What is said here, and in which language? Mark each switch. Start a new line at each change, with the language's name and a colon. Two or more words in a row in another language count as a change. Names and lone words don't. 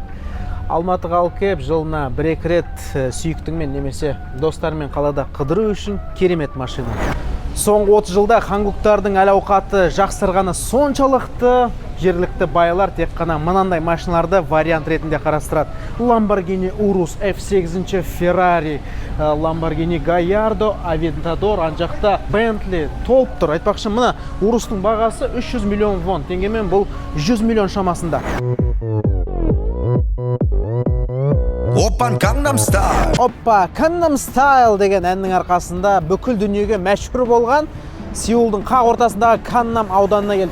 Kazakh: Алматыға алып кеп, жылына 1-2 рет сүйіктіңмен немесе достармен қалада қыдыру үшін керемет машина. Соңғы 30 жылда хангуктардың әл-ауқаты жақсарғаны соншалықты, жергілікті байлар тек қана мынандай машиналарды вариант ретінде қарастырады. Lamborghini Urus, F8, Ferrari, Lamborghini Gallardo, Aventador, анжақта Bentley толып тұр. Айтпақшы, мына Urus'тың бағасы 300 миллион вон, теңгемен бұл 100 миллион шамасында. Оппан Gangnam Style. Оппа, Gangnam Style деген әннің арқасында бүкіл дүниеге мәшһүр болған Сеулдың қақ ортасындағы Gangnam ауданына келді.